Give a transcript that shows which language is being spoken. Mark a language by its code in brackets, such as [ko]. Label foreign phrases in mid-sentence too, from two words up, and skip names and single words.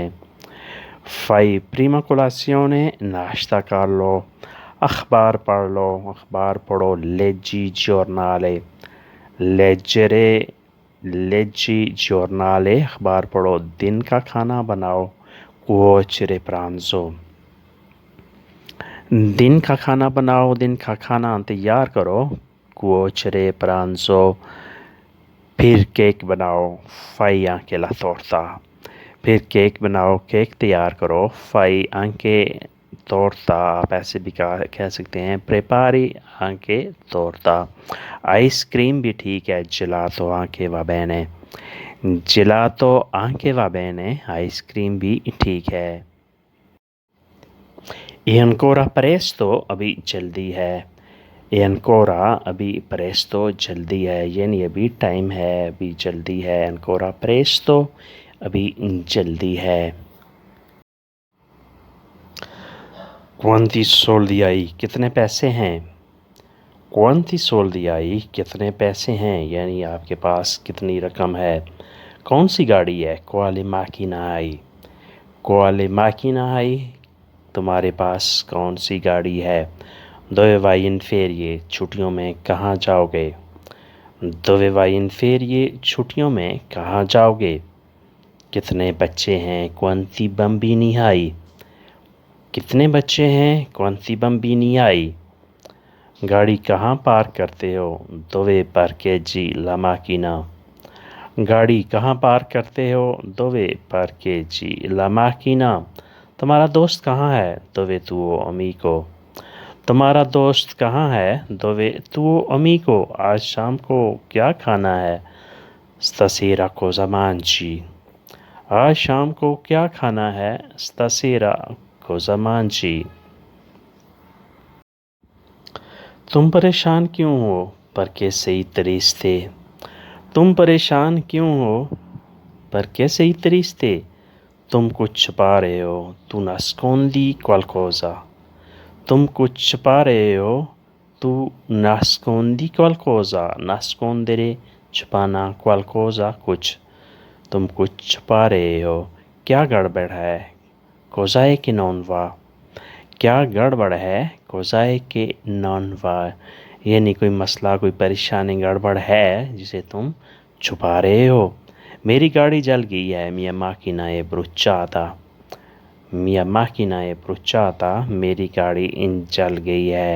[it] fai prima colazione, [hi] नाश्ता कर लो। अखबार पढ़ लो, अखबार पढ़ो। [it] leggi giornale, [hi] लेजरे, [it] leggi giornale, [hi] अखबार पढ़ो। दिन का खाना बनाओ, [it] cuocere pranzo। [hi] दिन का खाना बनाओ, दिन का खाना तैयार करो, [it] cuocere pranzo। [hi] फिर केक बनाओ, [it] fai anche la torta। [hi] फिर केक बनाओ, केक तैयार करो, [it] fai anche torta। [hi] आप ऐसे भी कह सकते हैं, [it] prepari anche torta। [hi] आइसक्रीम भी ठीक है, [it] gelato anche va bene। gelato anche va bene, [hi] आइसक्रीम भी ठीक है। [it] E ancora presto, [hi] अभी जल्दी है। [it] E ancora, [hi] अभी presto, जल्दी है, यानी अभी टाइम है, अभी जल्दी है। [it] ancora presto, [hi] अभी जल्दी है। [it] quanti soldi hai, [hi] कितने पैसे हैं। [it] quanti soldi hai, [hi] कितने पैसे हैं, यानी आपके पास कितनी रकम है। कौन सी गाड़ी है, [it] quale macchina hai। quale macchina hai, [hi] तुम्हारे पास कौन सी गाड़ी है। [it] dove vai in ferie, [hi] छुट्टियों में कहाँ जाओगे। [it] dove vai in ferie, [hi] छुट्टियों में कहाँ जाओगे। कितने बच्चे हैं, [it] quanti bambini hai। [hi] कितने बच्चे हैं, [it] quanti bambini hai। [hi] गाड़ी कहाँ पार्क करते हो, [it] dove parcheggi la macchina। [hi] गाड़ी कहाँ पार्क करते हो, [it] dove parcheggi la macchina। [hi] तुम्हारा दोस्त कहाँ है, [it] dove tuo amico। [hi] तुम्हारा दोस्त कहाँ है, [it] dove tuo amico। [hi] आज शाम को क्या खाना है, [it] stasera cosa mangi। [hi] आज शाम को क्या खाना है, [it] stasera cosa mangi। [hi] तुम परेशान क्यों हो, [it] perché sei triste। [hi] तुम परेशान क्यों हो, [it] perché sei triste। [hi] तुम कुछ छुपा रहे हो, [it] tu nascondi qualcosa। [hi] तुम कुछ छुपा रहे हो, [it] tu nascondi qualcosa। nascondere, [hi] छुपाना, qualcosa, कुछ। तुम कुछ छुपा रहे हो, क्या गड़बड़ है, [it] cosa è che non va। [hi] क्या गड़बड़ है, [it] cosa è che non va, [hi] यानी कोई मसला, कोई परेशानी, गड़बड़ है जिसे तुम छुपा रहे हो। मेरी गाड़ी जल गई है, [it] mia macchina è bruciata। mia macchina è bruciata, [hi] मेरी गाड़ी जल गई है।